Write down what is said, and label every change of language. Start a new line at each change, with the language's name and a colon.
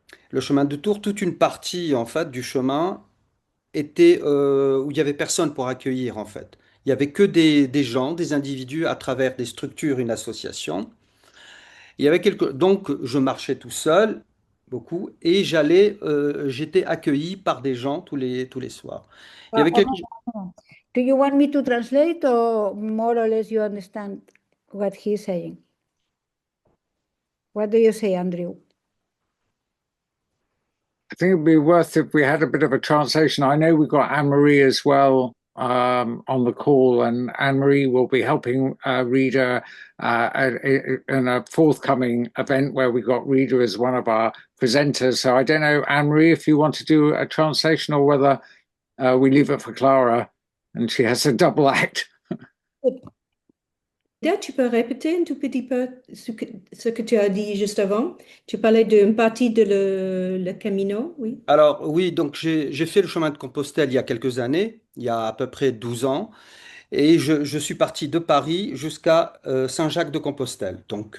French: Le chemin de Tours, toute une partie en fait du chemin était où il y avait personne pour accueillir en fait. Il y avait que des gens, des individus à travers des structures, une association. Il y avait donc je marchais tout seul beaucoup et j'étais accueilli par des gens tous les soirs. Il y avait quelque
English: Do you want me to translate or more or less you understand what he's saying? What do you say, Andrew? I think it'd be worth if we had a bit of a translation. I know we've got Anne-Marie as well on the call, and Anne-Marie will be helping Rita in a forthcoming event where we got Rita as one of our presenters. So I don't know, Anne-Marie, if you want to do a translation or whether we leave it for Clara and she has a double act.
French: Tu peux répéter un tout petit peu ce que tu as dit juste avant? Tu parlais d'une partie de le Camino, oui? Alors oui, donc j'ai fait le chemin de Compostelle il y a quelques années, il y a à peu près 12 ans, et je suis parti de Paris jusqu'à Saint-Jacques-de-Compostelle, donc